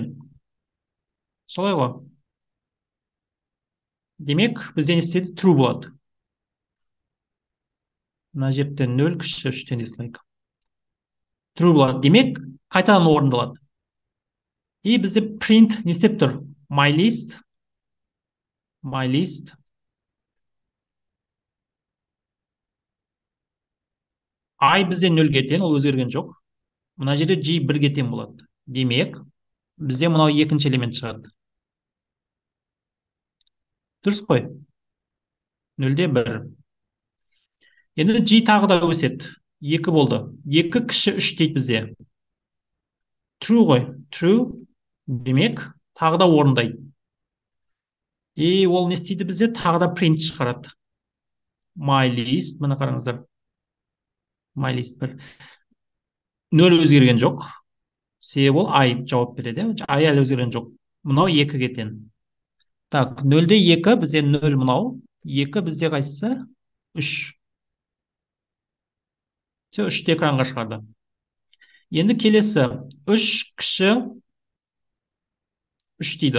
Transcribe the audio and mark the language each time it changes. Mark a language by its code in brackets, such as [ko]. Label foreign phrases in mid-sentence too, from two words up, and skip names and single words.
[kk] Солай ғой. Демек, бізде не істейді? True болады. Мына жерде 0 кіші үштен десек. True болады. Демек, қайтадан орындалады. И бізде print не істеп тұр? [en] My list. [kk] I бізде 0-ге тең, ол өзгерген жоқ. Мына жерде G 1-ге тең болады. Демек, бізде мынау екінші элемент шығады. Дұрыс қой? 0-де 1. Енді G тағы да өседі. 2 болды. 2 кіші 3 дейді бізде. True ғой. True. Демек, тағы да орындайды. И ол не істейді бізде? Тағы да print шығарады. [en] My list. [kk] Мына қараңыздар. [en] My list 1. [kk] 0 өзгерген жоқ. Себебі ол I жауап береді. I әлі өзгерген жоқ. Мынау 2-ге тең. Так, 0-де 2, бізде 0 мынау. 2 бізде қайсысы? 3. Все, 3-те экранға шығарды. Енді келесі 3 кіші 3 дейді.